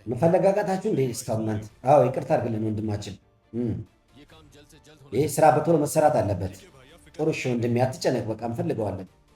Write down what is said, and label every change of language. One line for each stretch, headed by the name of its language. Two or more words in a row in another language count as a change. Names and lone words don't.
Amharic: መፈለጋጋታችሁ እንዴ እስካሁን እናንተ? አዎ ይቅርታ አድርግልን ወንድማችን።
Hindi: ये काम जल्द से जल्द होना
Amharic: ይህ ስራ በቶሎ መሰራት አለበት።
Hindi: चाहिए भाई अब फिक्र
Amharic: ጥሩ እሺ ወንድሜ፣ አትጨነቅ። በቃ እንፈልገዋለን።